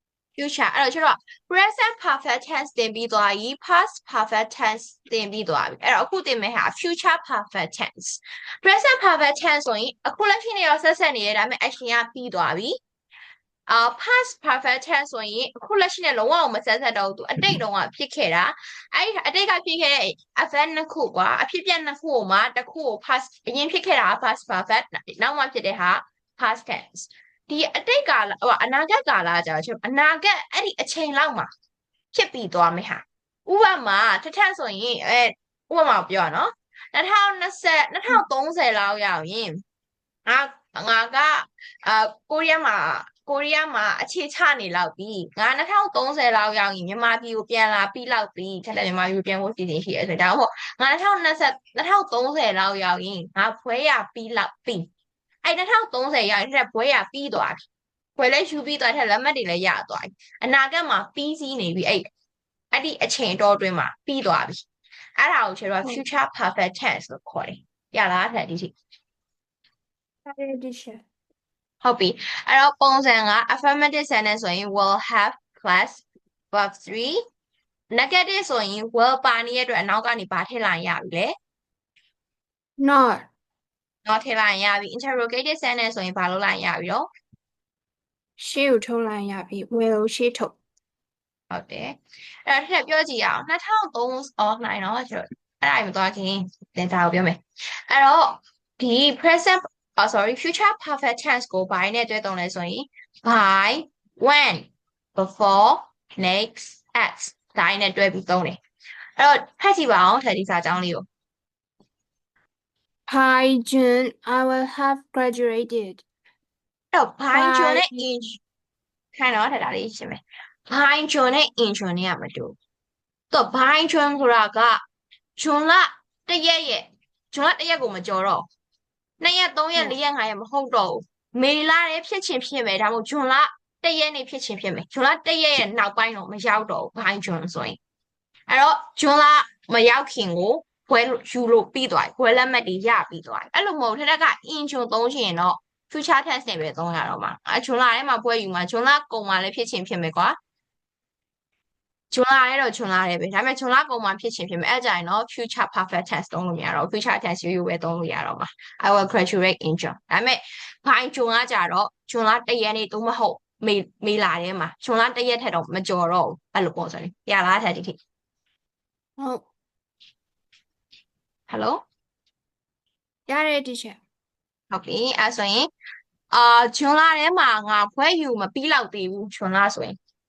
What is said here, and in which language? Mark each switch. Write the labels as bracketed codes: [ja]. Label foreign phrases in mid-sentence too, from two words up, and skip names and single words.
[my] future အဲ့တော့ကျတော့ [en] present perfect tense [my] သင်ပြီးသွားပြီ [en] past perfect tense [my] သင်ပြီးသွားပြီအဲ့တော့အခုသင်မယ့်ဟာ [en] future perfect tense present perfect tense [my] ဆိုရင်အခုလက်ရှိနဲ့ရောဆက်ဆက်နေရဒါပေမဲ့ action ကပြီးသွားပြီ [en] past perfect tense [my] ဆိုရင်အခုလက်ရှိနဲ့လုံးဝမဆက်ဆက်တော့ဘူး သူအတိတ်တုန်းကဖြစ်ခဲ့တာအဲ့အတိတ်ကဖြစ်ခဲ့တဲ့ event နှစ်ခုကွာအဖြစ်ပြက်နှစ်ခုမှာတစ်ခုကို past အရင်ဖြစ်ခဲ့တာ [en] past perfect [my] နောက်မှဖြစ်တဲ့ဟာ [en] past tense [my] ဒီအတိတ်ကာ လဟိုအနာဂတ်ကာလကြာချင်အနာဂတ်အဲ့ဒီအချိန်လောက်မှာဖြစ်ပြီးသွားမယ်ဟာဥပမာထထဆိုရင်ဥပမာပြောရနော်2020 2030 လောက်ရောက်ရင်ငါကကိုရီးယားမှာအခြေချနေလောက်ပြီငါ2030လောက်ရောက်ရင်မြန်မာပြည်ကိုပြန်လာပြီးလောက် ပြီထက်တဲ့မြန်မာပြည်ကိုပြန်ဖို့စီစဉ်ရှိရဲဆိုတော့ဒါမှမဟုတ်ငါ2030လောက်ရောက်ရင်ငါဘွဲရပြီးလောက်ပြီအဲ့2030ရောက်ရင်ဘွဲရပြီးသွားပြီဘွဲလည်းယူပြီးသွားတဲ့လက်မှတ်တွေလည်းရသွားပြီအနာဂတ်မှာပြီးစီးနေပြီအဲ့ဒီအချိန်တော်တွင်းမှာပြီးသွားပြီအဲ့ဒါကိုကျတော့ future perfect tense လို့ခေါ်တယ်ရလားထက်ဒီထိ ရတယ်ဒီချက် ဟုတ်ပြီအဲ့တော့ပုံစံက [en] affirmative sentence [my] ဆိုရင် [en] will have plus verb 3 negative [my] ဆိုရင် will ပါနေတဲ့အတွက်အနောက်ကနေဘာထည့်လိုက်ရပြီလဲ not not ထည့်လိုက်ရပြီ [en] interrogative sentence [my] ဆိုရင်ဘာလုပ်လိုက်ရပြီတော့ ရှေ့ကိုထုတ်လိုက်ရပြီ will ရှေ့ထုတ် ဟုတ်တယ်အဲ့တော့ထည့်ပြောကြည့်အောင်2003နိုင်တော့ကျတော့အဲ့ဒါမသွားခင်သင်ဒါကိုပြောမယ်အဲ့တော့ဒီ [en] present sorry future perfect tense [my] ကိုဘာနဲ့တွဲသုံးလဲဆိုရင် [en] by when before next at [my] ဒါနဲ့တွဲပြီးသုံးတယ်အဲ့တော့ဖတ်ကြည့်ပါအောင်ထည့်ဒီစာကြောင်းလေးကို [en] By June I will have graduated [my] အဲ့တော့ [en] by June [my] နဲ့ in ခိုင်းတော့ထည့်ဒါလေးရှင်းမယ် [en] by June [my] နဲ့ [en] in June [my] နဲ့ကမတူတော့ [en] by June [my] ဆိုတာက June လ1ရက်ရဲ့ June လ1ရက်ကိုမကြော်တော့2ရက်3ရက်4ရက်5ရက်မဟုတ်တော့ဘူးမေလ ရဲ့ဖြစ်ချင်းဖြစ်မယ်ဒါမှမဟုတ် June လ1ရက်နေ့ဖြစ်ချင်းဖြစ်မယ် June လ1ရက်ရဲ့နောက်ပိုင်းတော့မရောက်တော့ဘူး [en] by June [my] ဆိုရင်အဲ့တော့ June လမရောက်ခင် ကိုဘွဲယူလို့ပြီးသွားပြီဘွဲလက်မှတ်တွေရပြီးသွားပြီအဲ့လိုမဟုတ်ထက်က [en] in June [my] သုံးချင်တော့ [en] future tense [my] နဲ့ပဲသုံးရတော့မှာJune လထဲမှာဘွဲယူမှာ June လကုန်မှာလည်းဖြစ်ချင်းဖြစ်မယ်ကွာဂျွန်လာရဲတော့ဂျွန်လာရဲပဲဒါပေမဲ့ဂျွန်လာကုန်မှာဖြစ်ချင်းဖြစ်မယ်အဲ့ကြရင်တော့ [en] future perfect tense [my] သုံးလို့မရတော့ [en] future tense [my] ရိုးရိုးပဲသုံးလို့ရတော့မှာ [en] I will graduate in June [my] ဒါပေမဲ့ဘာဂျွန်ကကြတော့ဂျွန်လာ1ရက်နေ့သို့မဟုတ်မေလာထဲမှာဂျွန်လာ1ရက်ထက်တော့မကျော်တော့ဘူးအဲ့လိုပုံစံလေးရလားထက်ဒီထိ ဟုတ် [en] Hello [my] ရတယ်ဒီချက် ဟုတ်ပြီအဲ့ဆိုရင်ဂျွန်လာထဲမှာငါဖွဲယူမပြီးလောက်သေးဘူးဂျွန်လာဆိုရင်